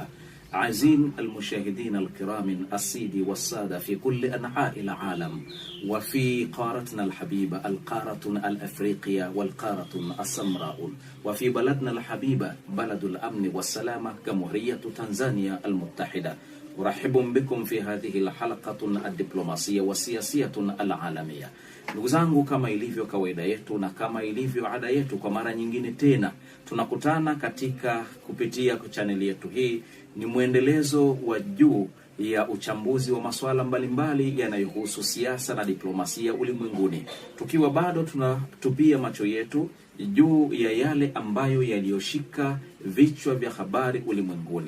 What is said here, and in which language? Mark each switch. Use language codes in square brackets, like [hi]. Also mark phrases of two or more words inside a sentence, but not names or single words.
[ar] أعزائي المشاهدين الكرام السيدي والسادة في كل أنحاء العالم وفي قارتنا الحبيبة القارة الأفريقية والقارة السمراء وفي بلدنا الحبيبة بلد الأمن والسلامة جمهورية تنزانيا المتحدة. أرحب بكم في هذه الحلقة الدبلوماسية والسياسية العالمية. [sw] Ndugu zangu, kama ilivyo kawaida yetu na kama ilivyo ada yetu, kwa mara nyingine tena tunakutana katika kupitia kwa channel yetu hii. Ni muendelezo wa juu ya uchambuzi wa masuala mbalimbali yanayohusu siasa na diplomasia ulimwenguni, tukiwa bado tunatupia macho yetu juu ya yale ambayo yaliyoshika vichwa vya habari ulimwenguni.